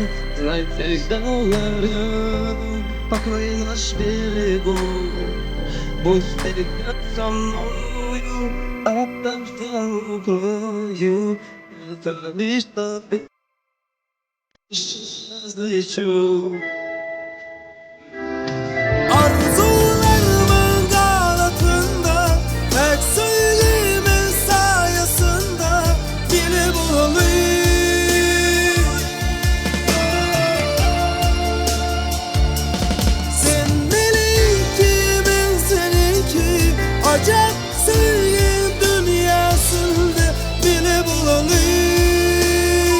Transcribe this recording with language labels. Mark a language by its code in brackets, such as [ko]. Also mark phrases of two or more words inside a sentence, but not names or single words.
[ru] Знай всегда рядом, покой наш берегу. Будь всегда со мною, от дождя укрою. Это лишь тобой взлечу. [tr] Arzularımın kanatında, tek sevgimin sayesinde beni bulayım. Sen benimki, ben seninki, acayip sevgim dünyasında beni bulayım.